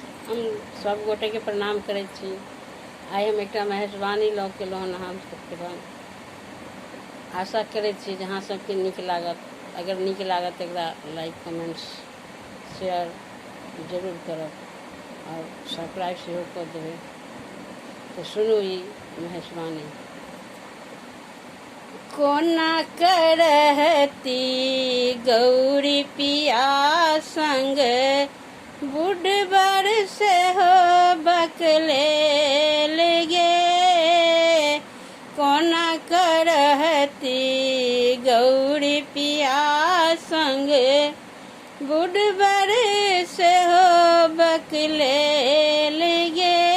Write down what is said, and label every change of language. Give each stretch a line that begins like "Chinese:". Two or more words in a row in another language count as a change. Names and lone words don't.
Maithili: हम सब गोटे के प्रणाम करे छी। आई हम एक मेहरबानी लऽ के लोन हम सबके बाद आशा करे छी जहाँ सबके निक लागत। अगर निक लागत एकरा
English: like comments share
Maithili: जरूर करब और सब्सक्राइब सेहो कर देबै। तो सुनू ई मेहरबानी। कोना करहती गौरी पिया संग बुढ़बर से हो बकले गे। कोना करहती गौरी पिया संग बुढ़बर से हो बकले गे।